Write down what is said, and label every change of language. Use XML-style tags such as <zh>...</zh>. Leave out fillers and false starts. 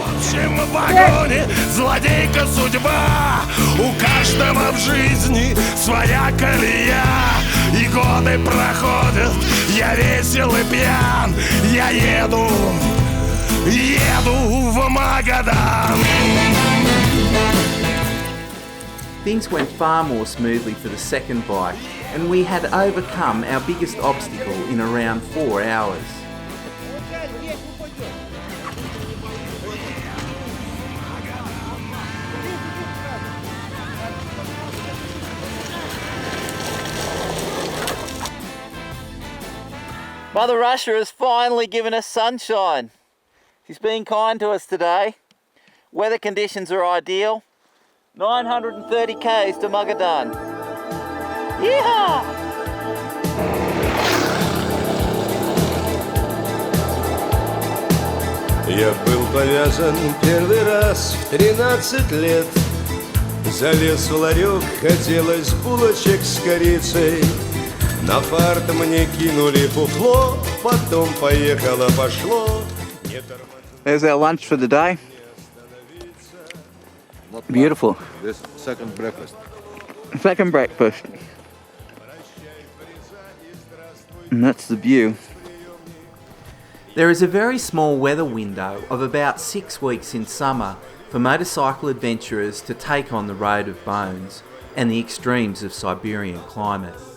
<ru>В вагоне злодейка судьба, у каждого в жизни своя колея. И годы проходят, я весел и пьян, я еду в Магадан.</ru> <en>Things went far more smoothly for the second bike, and we had overcome our biggest obstacle in around 4 hours. Mother Russia has finally given us sunshine. She's been kind to us today. Weather conditions are ideal. 930 k's to Magadan. Yeehaw!</en> <ru>Я был повязан первый раз в 13 лет. Залез в ларек, хотелось булочек с корицей. На фарт мне кинули фуфло, потом пошло.</ru> <en>There's our lunch for the day. Beautiful. This second breakfast. Second breakfast. And that's the view. There is a very small weather window of about 6 weeks in summer for motorcycle adventurers to take on the road of bones and the extremes of Siberian climate.</en>